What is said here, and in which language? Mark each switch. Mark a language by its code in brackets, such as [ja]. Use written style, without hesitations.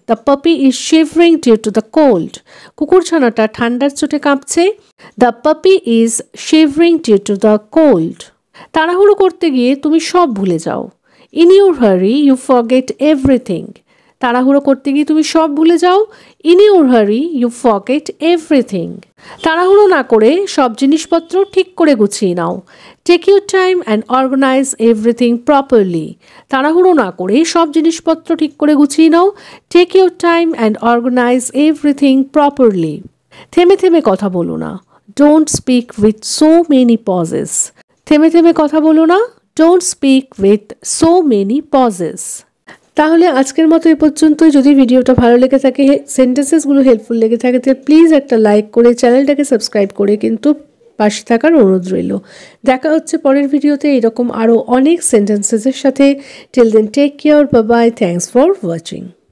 [en] The puppy is shivering due to the cold. [bn] কুকুরছানাটা ঠান্ডার চোটে কাঁপছে। [en] The puppy is shivering due to the cold. [bn] তাড়াহুড়ো করতে গিয়ে তুমি সব ভুলে যাও। [en] In your hurry, you forget everything. [bn] তাড়াহুড়ো করতে গিয়ে তুমি সব ভুলে যাও। [en] In your hurry, you forget everything. [bn] তাড়াহুড়ো না করে সব জিনিসপত্র ঠিক করে গুছিয়ে নাও। [en] Take your time and organize everything properly. [bn] তাড়াহুড়ো না করে সব জিনিসপত্র ঠিক করে গুছিয়ে নাও। [en] Take your time and organize everything properly. [bn] থেমে থেমে কথা বলো না। [en] Don't speak with so many pauses. [bn] থেমে থেমে কথা বলো না। [en] Don't speak with so many pauses. [bn] তাহলে আজকের মতো এই পর্যন্তই। যদি ভিডিওটা ভালো লেগে থাকে, সেন্টেন্সেসগুলো হেল্পফুল লেগে থাকে, তাহলে প্লিজ একটা লাইক করে চ্যানেলটাকে সাবস্ক্রাইব করে কিন্তু পাশে থাকার অনুরোধ রইল। দেখা হচ্ছে পরের ভিডিওতে এরকম আরও অনেক সেন্টেন্সেসের সাথে। [en] Till then take care, bye bye, thanks for watching.